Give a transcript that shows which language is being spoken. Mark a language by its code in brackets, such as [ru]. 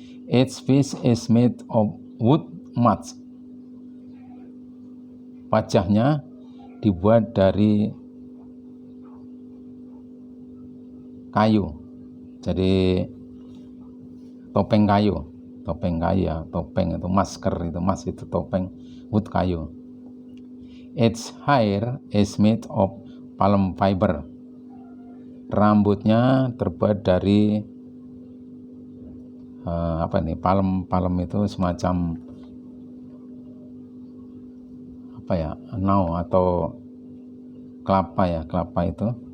[en] Its face is made of wood mask. [id] Wajahnya dibuat dari kayu. Jadi topeng kayu ya, topeng itu masker, itu mas itu topeng wood kayu. [en] Its hair is made of palm fiber. [id] Rambutnya terbuat dari palm itu semacam nau atau kelapa itu.